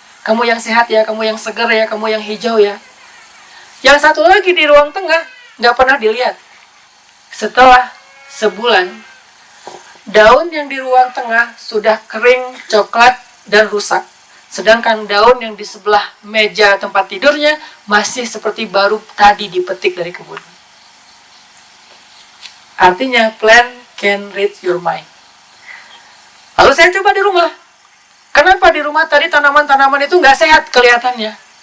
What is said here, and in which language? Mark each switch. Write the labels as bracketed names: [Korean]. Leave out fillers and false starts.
[Indonesian] Kamu yang sehat ya, kamu yang seger ya, kamu yang hijau ya. Yang satu lagi di ruang tengah, nggak pernah dilihat. Setelah sebulan, daun yang di ruang tengah sudah kering, coklat, dan rusak. Sedangkan daun yang di sebelah meja tempat tidurnya masih seperti baru tadi dipetik dari kebun. [English] Artinya, plan can read your mind. [Indonesian] Lalu saya coba di rumah. Kenapa di rumah tadi tanaman-tanaman itu nggak sehat kelihatannya?